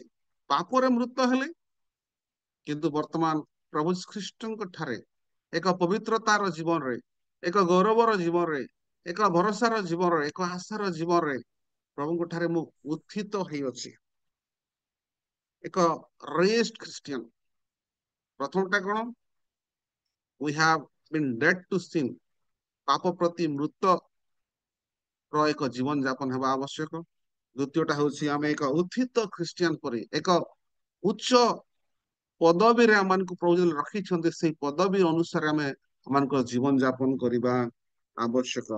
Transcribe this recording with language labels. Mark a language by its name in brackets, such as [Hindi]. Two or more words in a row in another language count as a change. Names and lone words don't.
[Odia] ପାପରେ ମୃତ ହେଲେ, କିନ୍ତୁ ବର୍ତ୍ତମାନ ପ୍ରଭୁ ଖ୍ରୀଷ୍ଟଙ୍କ ଠାରେ ଏକ ପବିତ୍ରତାର ଜୀବନରେ, ଏକ ଗୌରବର ଜୀବନରେ, ଏକ ଭରସାର ଜୀବନରେ, ଏକ ଆଶାର ଜୀବନରେ ପ୍ରଭୁଙ୍କ ଠାରେ ମୁଁ ଉତ୍ଥିତ ହେଇଅଛି। ଏକ [English] rest Christian. [Odia] ପ୍ରଥମଟା କଣ? [English] we have been dead to sin। [Odia] ପାପ ପ୍ରତି ମୃତ ର ଏକ ଜୀବନ ଯାପନ ହେବା ଆବଶ୍ୟକ। ଦ୍ୱିତୀୟଟା ହେଉଛି ଆମେ ଏକ ଉତ୍ଥିତ ଖ୍ରୀଷ୍ଟିଆନ ପରି ଏକ ଉଚ୍ଚ ପଦବୀରେ ଆମମାନଙ୍କୁ ପ୍ରଭୁ ରଖିଛନ୍ତି, ସେଇ ପଦବୀ ଅନୁସାରେ ଆମେ ଆମମାନଙ୍କ ଜୀବନ ଯାପନ କରିବା ଆବଶ୍ୟକ।